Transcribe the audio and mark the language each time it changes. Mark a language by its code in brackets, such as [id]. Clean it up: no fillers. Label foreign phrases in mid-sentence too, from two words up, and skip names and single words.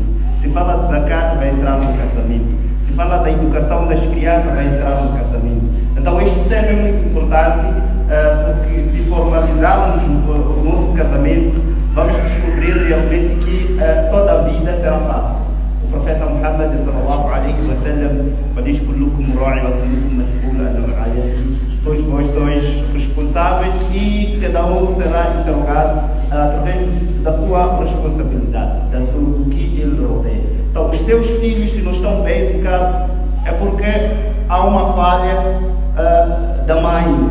[pt] Se fala de zakat, vai entrar no casamento. Se fala da educação das crianças, vai entrar no casamento. Então, este tema é muito importante, porque se formalizarmos o nosso casamento, vamos descobrir realmente que toda a vida será fácil. O profeta Muhammad [ar] صلى الله عليه وسلم [pt] diz: [ar] "كلكم راع وكلكم مسؤول عن رعيته." [pt] Todos vós sois responsáveis e cada um será interrogado através da sua responsabilidade, do que ele rodeia. Então, os seus filhos, se não estão bem educados, é porque há uma falha da mãe.